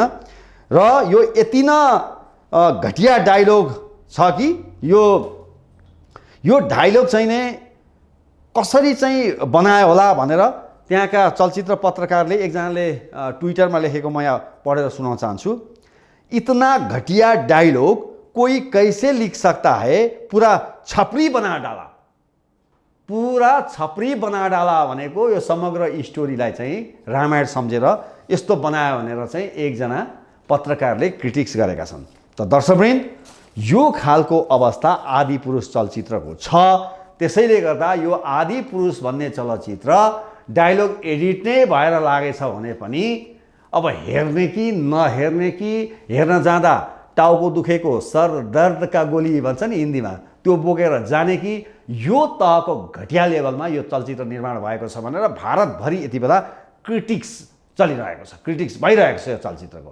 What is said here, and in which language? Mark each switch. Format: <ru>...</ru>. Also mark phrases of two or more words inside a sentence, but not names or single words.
<ne>र यो यति न घटिया डायलग छ कि यो डायलग चाहिँ नै कसरी चाहिँ बनायो होला भनेर त्यहाँका चलचित्र पत्रकारले एकजनाले ट्विटरमा लेखेको म यहाँ पढेर सुनाउन चाहन्छु।</ne> <hi>इतना घटिया डायलग कोई कैसे लिख सकता है पूरा छपरी बना डाला</hi> <ne>भनेको यो समग्र स्टोरीलाई चाहिँ रामायण सम्झेर यस्तो बनायो भनेर चाहिँ एकजना पत्रकारले क्रिटिक्स गरेका छन्। त दर्शकवृन्द यो खालको अवस्था आदिपुरुष चलचित्रको छ। त्यसैले गर्दा यो आदिपुरुष भन्ने चलचित्र डायलग एडिट नै भएर लागेछ भने पनि अब हेर्ने कि नहेर्ने कि हेर्न जाँदा टाउको दुखेको सर दर्दका गोली भन्छ नि हिन्दीमा त्यो बोकेर जाने कि यो तहको घटिया लेभलमा यो चलचित्र निर्माण भएको छ भनेर भारतभरि यति बेला क्रिटिक्स चलिरहेको छ क्रिटिक्स भइरहेको छ यो चलचित्रको।</ne>